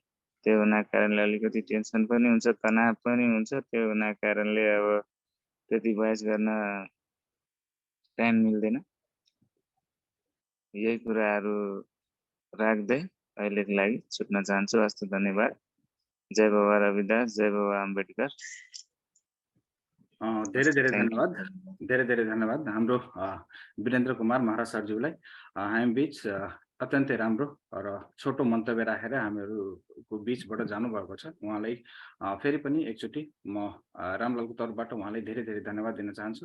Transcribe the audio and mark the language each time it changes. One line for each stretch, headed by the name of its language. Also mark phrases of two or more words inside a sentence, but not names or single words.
Nepali: त्यो हुनाको कारणले अलिकति टेन्सन पनि हुन्छ, तनाव पनि हुन्छ। त्यो हुनाको कारणले अब त्यति भोइस गर्न टाइम मिल्दैन। यही कुराहरू राख्दै अहिलेको लागि छुट्न चाहन्छु। हस्त धन्यवाद। जय बाबा रविदास, जय बाबा अम्बेडकर। धेरै धेरै धन्यवाद, धेरै धेरै धन्यवाद हाम्रो वीरेन्द्र कुमार महाराज सरज्यूलाई हामी बीच अत्यन्तै राम्रो र छोटो मन्तव्य राखेर हामीहरूको बीचबाट जानुभएको छ। उहाँलाई फेरि पनि एकचोटि म रामलालको तर्फबाट उहाँलाई धेरै धेरै धन्यवाद दिन चाहन्छु।